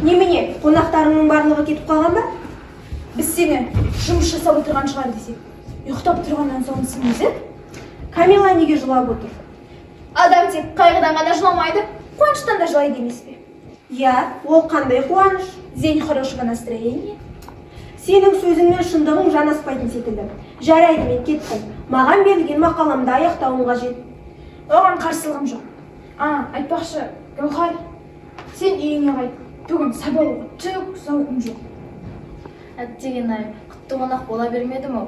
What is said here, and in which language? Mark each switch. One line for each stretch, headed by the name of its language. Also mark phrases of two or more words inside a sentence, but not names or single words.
Kazakh: Немене, қонақтарыңның барлығы кетіп қалған ба? Біз сені жұмыс жасап отырған шығар десек, ұйықтап тұрғаннан соң өзі? Камила неге жылап отыр? Адам тек қайғыдан ғана жыламайды, қуаныштан да жылайды емес пе? Я, ол қандай қуаныш?
Russian: День хорошего настроения.
Kazakh: Сенің сөзің мен шындығың жанаспайтын секілді. Жарайды, мен кеттім. Маған берілген мақаламды аяқтауым қажет. Оған қарсылығым жоқ. Айтпақшы, Гаухар, сен үйіңе қайт. Бүгін сабағуға түк зауқым жоқ. Әттеген-ай, құтты қонақ бола бермедім ау.